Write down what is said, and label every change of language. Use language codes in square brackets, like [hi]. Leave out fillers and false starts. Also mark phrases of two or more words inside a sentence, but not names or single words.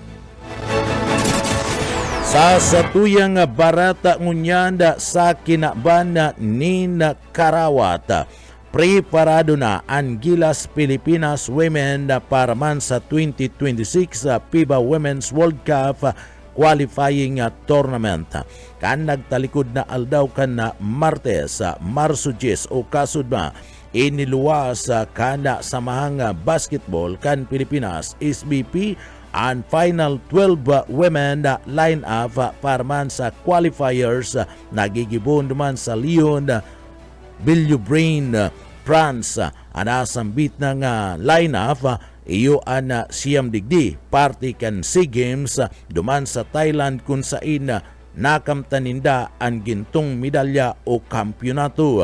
[bik] Sa satuyang barata ngunyanda sa kinaban ni Karawat, preparado na ang Gilas Pilipinas Women para man sa 2026 FIBA Women's World Cup qualifying tournament. Kan nagtalikod na aldaw kan na Martes, Marso 10 o kasudma, iniluwas kana samahang basketball kan Pilipinas SBP ang final 12 women line-up para man sa qualifiers nagigibon naman sa Lyon, Villeurbanne, France. Anasambit ng line-up iyo ang siyam digdi party kan SEA Games duman sa Thailand kung saan nakamtaninda ang gintong medalya o kampyonato.